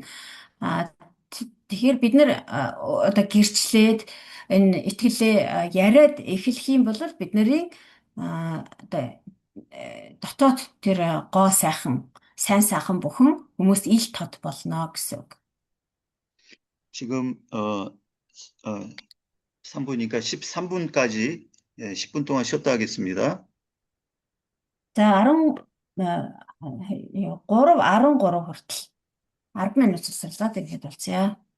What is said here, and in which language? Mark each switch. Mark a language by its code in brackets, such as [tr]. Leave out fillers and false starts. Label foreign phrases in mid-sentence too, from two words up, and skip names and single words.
[mn] Тэгэхээр бид нар одоо гэрчлээд энэ итгэлээ яриад эхлэх юм бол бид нарын одоо дотоод тэр гоо сайн сайхан бүхэн хүмүүст ил тод болно гэсэн үг. [ko] 지금 3분이니까 13분까지 10분 동안 쉬었다 하겠습니다. [mn] За 13 хүртэл 10 минут засварлаад ирэхэд болцъё.